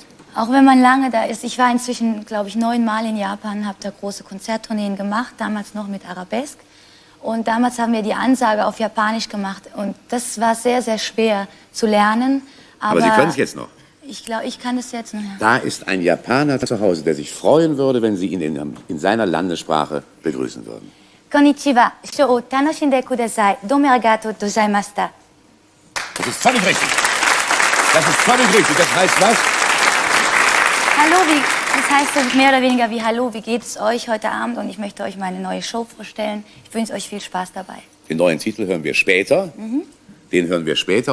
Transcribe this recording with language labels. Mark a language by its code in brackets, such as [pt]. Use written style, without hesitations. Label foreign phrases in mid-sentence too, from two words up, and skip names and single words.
[de] Auch wenn man lange da ist. Ich war inzwischen, glaube ich, 9 Mal in Japan, habe da große Konzerttourneen gemacht, damals noch mit Arabesque. Und damals haben wir die Ansage auf Japanisch gemacht. Und das war sehr, sehr schwer zu lernen. Aber Sie können es jetzt noch. Ich glaube, ich kann es jetzt noch. Ja. Da ist ein Japaner zu Hause, der sich freuen würde, wenn Sie ihn in seiner Landessprache begrüßen würden. [ja] こんにちは、ショーを楽しんでください。どうもありがとうございました. [de] Das ist völlig richtig. Das ist völlig richtig. Das heißt was? Hallo, das heißt so mehr oder weniger wie Hallo, wie geht es euch heute Abend? Und ich möchte euch meine neue Show vorstellen. Ich wünsche euch viel Spaß dabei. Den neuen Titel hören wir später. Den hören wir später.